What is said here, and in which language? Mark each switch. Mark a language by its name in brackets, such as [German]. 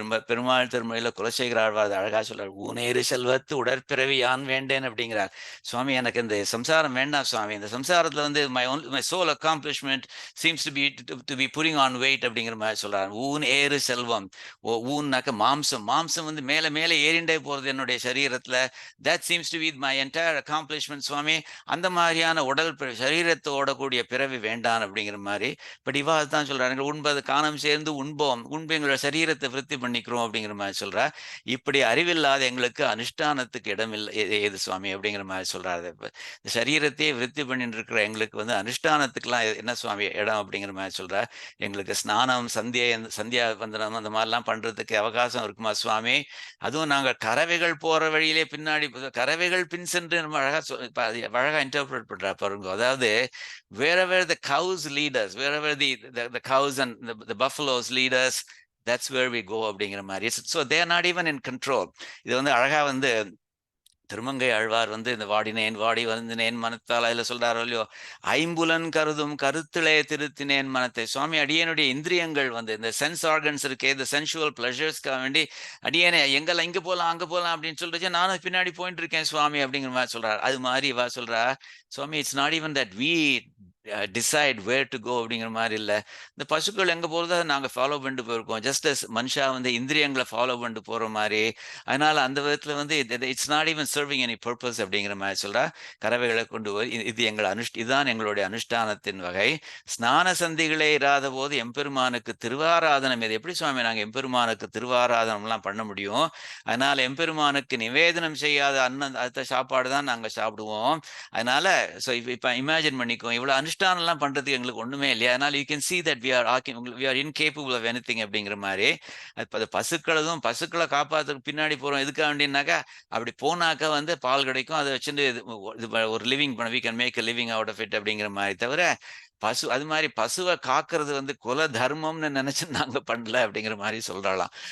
[Tamil] பெருமாள் திருமொழியில் குலசேகர ஆழ்வார் அழகாக சொல்கிறார், ஊனேறு செல்வத்து உடற்பிறவி யான் வேண்டேன் அப்படிங்கிறார். சுவாமி எனக்கு இந்த சம்சாரம் வேண்டாம் சுவாமி, இந்த சம்சாரத்தில் வந்து [English] my soul accomplishment seems to be bring on weight [Tamil] அப்படிங்கிற மாதிரி சொல்கிறார். ஊன் ஏறு செல்வம், ஊன்னாக்க மாம்சம், மாம்சம் வந்து மேலே மேலே ஏறிண்டே போகிறது என்னுடைய சரீரத்தில். [English] that seems to be my entire accomplishment Swami. [Tamil] அந்த மாதிரியான உடல் சரீரத்தோட கூடிய பிறவி வேண்டாம் அப்படிங்கிற மாதிரி. பட் இவா தான் சொல்றாங்க, உண்பது காணம் சேர்ந்து உண்போம், எங்களோட சரீரத்தை விருத்தி பண்ணிக்கிறோம் அப்படிங்கிற மாதிரி சொல்றா. இப்படி அறிவில்லாத எங்களுக்கு அனுஷ்டானத்துக்கு இடம் இல்லை ஏது சுவாமி அப்படிங்கிற மாதிரி சொல்றாரு. இந்த சரீரத்தையே விருத்தி பண்ணிட்டு இருக்கிற எங்களுக்கு வந்து அனுஷ்டானத்துக்குலாம் என்ன சுவாமி இடம் அப்படிங்கிற மாதிரி சொல்றா. எங்களுக்கு ஸ்நானம், சந்தியா வந்தனம் அந்த மாதிரிலாம் பண்றதுக்கு அவகாசம் இருக்குமா சுவாமி? அதுவும் நாங்கள் கறவைகள் போற வழியிலே பின்னாடி கறவைகள் பின் சென்று நம்ம அழகா இன்டர்பிரட் பண்றா பாருங்க. [English] அதாவது wherever the cows lead us, wherever the cows and the buffaloes lead us, that's where we go [Tamil] அப்படிங்கிற மாதிரி. [English] So they are not even in control. [Tamil] இது வந்து அழகா வந்து திருமங்கை ஆழ்வார் வந்து இந்த வாடி வருந்தினேன் மனத்தால் அதுல சொல்றாரோ இல்லையோ, ஐம்புலன் கருதும் கருத்திலே திருத்தினேன் மனத்தை. சுவாமி அடியனுடைய இந்திரியங்கள் வந்து இந்த சென்ஸ் ஆர்கன்ஸ் இருக்கே, இந்த சென்சுவல் பிளஷர்ஸ்க்காக வேண்டி அடியனை எங்கெல்லாம் இங்க போகலாம் அங்க போகலாம் அப்படின்னு சொல்லிட்டு நானும் பின்னாடி போயிட்டு இருக்கேன் சுவாமி அப்படிங்கிற மாதிரி சொல்றாரு. அது மாதிரி இவா சொல்றா, சுவாமி [English] it's not even that we decide where to go [Tamil] அப்படிங்கிற மாதிரி இல்லை. இந்த பசுக்கள் எங்கே போகிறத நாங்கள் ஃபாலோ பண்ணிட்டு போயிருக்கோம், ஜஸ்ட் அஸ் மனுஷா வந்து இந்திரியங்களை ஃபாலோ பண்ணிட்டு போகிற மாதிரி. அதனால அந்த விதத்தில் வந்து [English] it's not even serving any purpose [Tamil] அப்படிங்கிற மாதிரி சொல்கிறா. கறவைகளை கொண்டு போய் இது எங்கள் இதுதான் எங்களுடைய அனுஷ்டானத்தின் வகை. ஸ்நான சந்திகளே இராத போது எம்பெருமானுக்கு திருவாராதனம், இது எப்படி சுவாமி நாங்கள் எம்பெருமானுக்கு திருவாராதனம்லாம் பண்ண முடியும்? அதனால எம்பெருமானுக்கு நிவேதனம் செய்யாத அடுத்த சாப்பாடு தான் நாங்கள் சாப்பிடுவோம். அதனால ஸோ இப்போ இமேஜின் பண்ணிக்கோ, இவ்வளோ அனுஷ்டானம்லாம் பண்றதுக்கு எங்களுக்கு ஒண்ணுமே இல்லையா? அதனால [English] you can see that we are incapable of anything [Tamil] அப்படிங்கிற மாதிரி. அது பசுக்களை காப்பாத்துறதுக்கு பின்னாடி போறோம் எதுக்காக வேண்டினாக்கா, அப்படி போனாக்கா வந்து பால் கிடைக்கும், அதை வச்சுட்டு ஒரு லிவிங் பண்ண, [English] we can make a living out of it [Tamil] அப்படிங்கிற மாதிரி. தவிர அது மாதிரி பசுவை காக்கிறது வந்து குல தர்மம்னு நினைச்சு நாங்க பண்ணல அப்படிங்கிற மாதிரி சொல்றாளாம்.